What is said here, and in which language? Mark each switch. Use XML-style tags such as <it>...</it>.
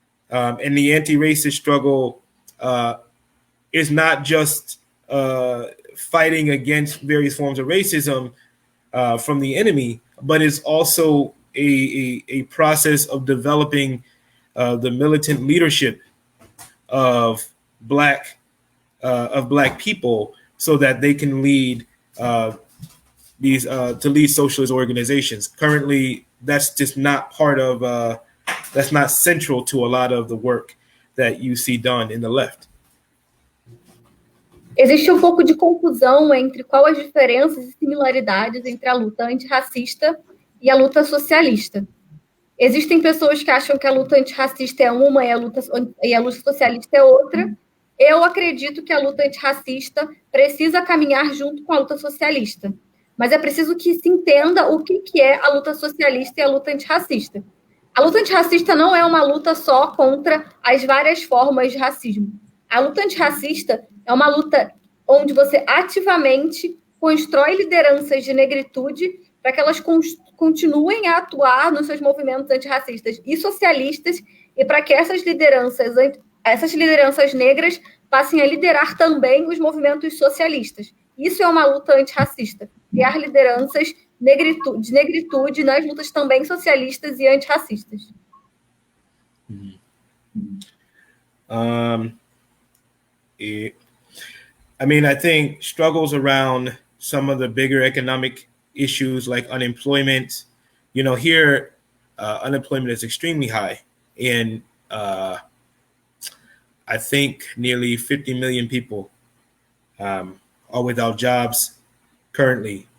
<en>And the anti-racist struggle is not just fighting against various forms of racism from the enemy, but it's also a process of developing the militant leadership of Black people so that they can lead lead socialist organizations. Currently, that's just not that's not central to a lot of the work that you see done in the left.</en> <pt>Existe um pouco de confusão entre quais as diferenças e similaridades entre a luta antirracista e a luta socialista. Existem pessoas que acham que a luta antirracista é uma e a luta socialista é outra. Eu acredito que a luta antirracista precisa caminhar junto com a luta socialista. mas é preciso que se entenda o que é a luta socialista e a luta antirracista. A luta antirracista não é uma luta só contra as várias formas de racismo. A luta antirracista é uma luta onde você ativamente constrói lideranças de negritude para que elas continuem a atuar nos seus movimentos antirracistas e socialistas e para que essas lideranças negras passem a liderar também os movimentos socialistas. Isso é uma luta antirracista, criar lideranças de negritude nas lutas também socialistas e antirracistas.</pt> <en>I mean, I think struggles around some of the bigger economic issues like unemployment, here unemployment is extremely high. And I think nearly 50 million people are without jobs currently.</en>